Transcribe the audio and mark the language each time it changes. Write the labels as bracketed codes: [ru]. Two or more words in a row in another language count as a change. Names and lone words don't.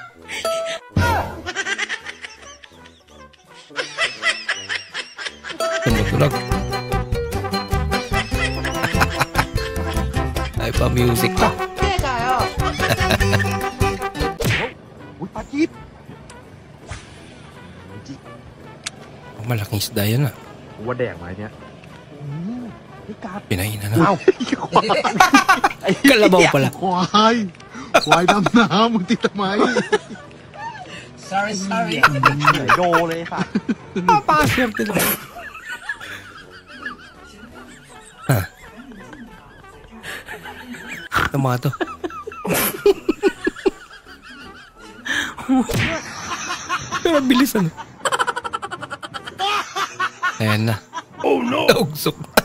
[tl] Tumutulog. Ay pa music pa. Uy, Pakit! Oh, malaking isda yan ah. [th] ว่าแดกไหมเนี่ย [tl] Pinainan na. Kalabaw pala. [th] ควายดำน้ำมึงติดทำไม [en] Sorry. [th] โดเลยค่ะ [tl] Papaswerte na. Ito mga to. Pero bilis ano. Ayan na. [en] Oh no! [tl] Naugsok.